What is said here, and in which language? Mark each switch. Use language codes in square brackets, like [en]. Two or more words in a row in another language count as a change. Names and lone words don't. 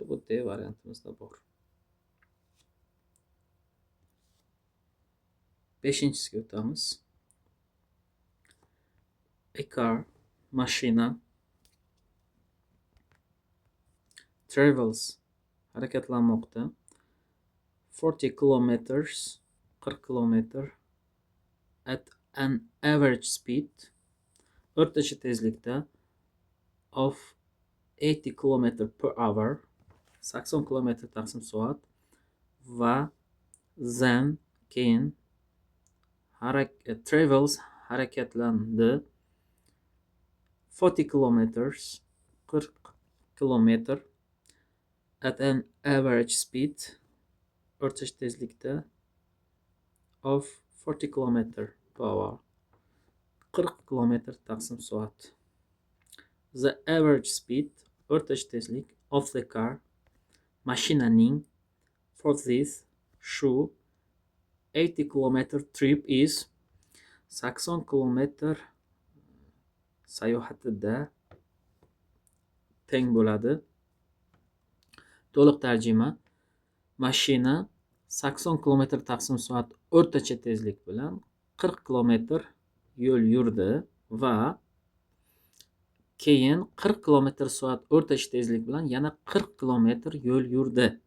[uz] Bu D variantimizda bor. 5-siga o'tamiz. [en] A car, mashina, travels, harakatlanmoqda. 40 kilometers, 40 kilometr at an average speed, [uz] o'rtacha tezlikda [en] of 80 km per hour, [uz] 80 km taqsim soat va then keyin [en] travels harakatlandi 40 kilometers, 40 kilometr at an average speed, [uz] o'rtacha tezlikda [en] of 40 km per hour, [uz] 40 km taqsim soat. [en] The average speed, [uz] o'rtacha tezlik [en] of the car, [uz] mashinaning, [en] for this, [uz] shu [en] 80 km trip is [uz] 80 km sayohatida teng bo'ladi. To'liq tarjima: mashina 80 km taqsim soat o'rtacha tezlik bilan 40 km yo'l yurdi va keyin 40 km soat o'rtacha tezlik bilan yana 40 km yo'l yurdi.